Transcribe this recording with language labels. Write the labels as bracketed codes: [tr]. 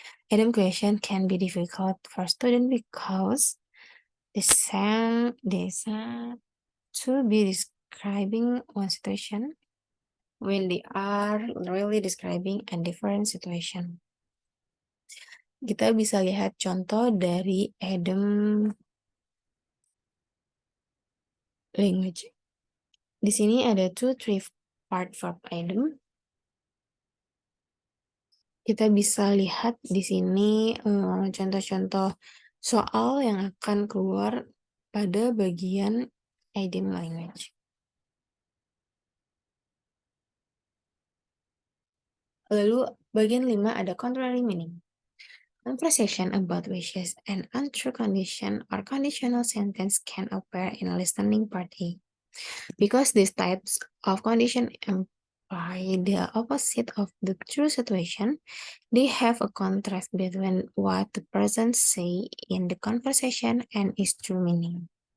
[en] Idiom question can be difficult for students because they seem to be describing one situation when they are really describing a different situation. [id] Kita bisa lihat contoh dari idiom language. Di sini ada three part verb idiom. Kita bisa lihat di sini contoh-contoh soal yang akan keluar pada bagian idiom language. Lalu bagian 5 ada [en] contrary meaning. Conversation about wishes and untrue condition or conditional sentence can appear in a listening party. Because these types of condition imply the opposite of the true situation, they have a contrast between what the person say in the conversation and its true meaning.